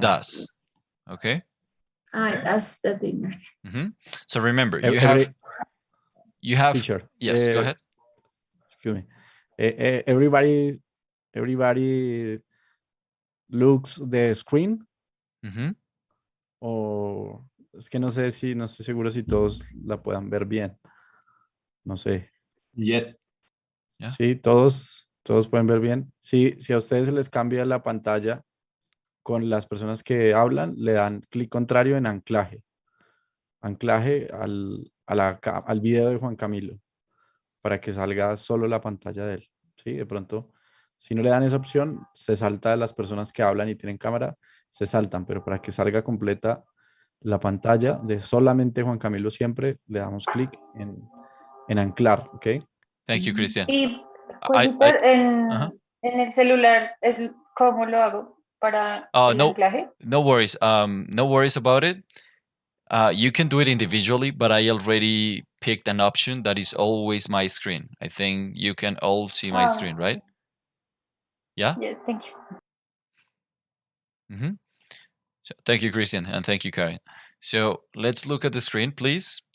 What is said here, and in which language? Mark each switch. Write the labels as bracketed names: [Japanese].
[English] does. Okay. That's the dinner. So remember, you have. Teacher. Yes, go ahead. Excuse me. Everybody looks the screen. [Spanish] O es que no estoy seguro si todos la puedan ver bien. No sé. [English] Yes. Yeah. [Spanish] Sí, todos pueden ver bien. Sí, si a ustedes se les cambia la pantalla con las personas que hablan, le dan clic contrario en anclaje. Anclaje al video de Juan Camilo para que salga solo la pantalla de él. Sí, de pronto, si no le dan esa opción, se salta de las personas que hablan y tienen cámara, se saltan, pero para que salga completa la pantalla de solamente Juan Camilo siempre, le damos clic en anclar, ¿ok? [English] Thank you, Christian. [Spanish] Y José, en el celular, ¿cómo lo hago para el anclaje? [English] No worries. No worries about it. You can do it individually, but I already picked an option that is always my screen. I think you can all see my screen, right? Yeah? Yeah, thank you. So, thank you, Christian, and thank you, Karen. So let's look at the screen, please.